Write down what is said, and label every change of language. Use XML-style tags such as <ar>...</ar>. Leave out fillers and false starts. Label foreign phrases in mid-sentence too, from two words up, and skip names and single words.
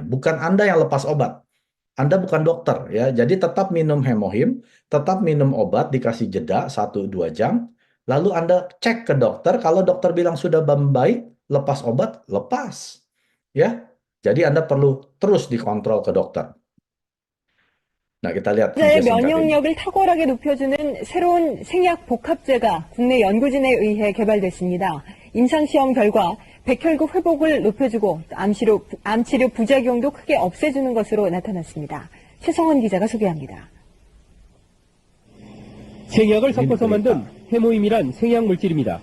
<id>Bukan Anda yang lepas obat. Anda bukan dokter ya, jadi tetap minum hemohim, tetap minum obat, dikasih jeda 1-2 jam, lalu Anda cek ke dokter, kalau dokter bilang sudah membaik, lepas obat, lepas. Ya, jadi Anda perlu terus dikontrol ke dokter. Nah, kita lihat 의 video singkat ini.</id> <ko>면역력을 탁월하게 높여주는 새로운 생약 복합제가 국내 연구진에 의해 개발됐습니다. 임상시험 결과 백혈구 회복을 높여주고 암치료 부작용도 크게 없애주는 것으로 나타났습니다. 최성원 기자가 소개합니다. 생약을 섞어서 만든 해모임이란 생약 물질입니다.</ko>